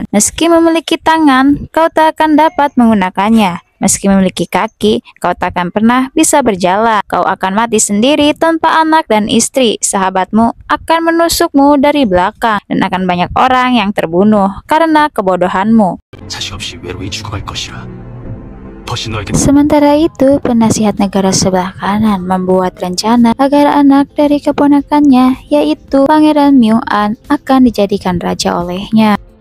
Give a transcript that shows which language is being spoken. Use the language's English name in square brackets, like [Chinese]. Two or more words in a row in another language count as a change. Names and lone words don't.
[Indonesian] Meski memiliki tangan, kau tak akan dapat menggunakannya. Meski memiliki kaki, kau tak akan pernah bisa berjalan. Kau akan mati sendiri tanpa anak dan istri. Sahabatmu akan menusukmu dari belakang dan akan banyak orang yang terbunuh karena kebodohanmu. [Korean] 자식 없이 외로이 죽어갈 것이라. 버시 너에게 [Indonesian] Sementara itu, penasihat negara sebelah kanan membuat rencana agar anak dari keponakannya, yaitu Pangeran Myung-an, akan dijadikan raja olehnya.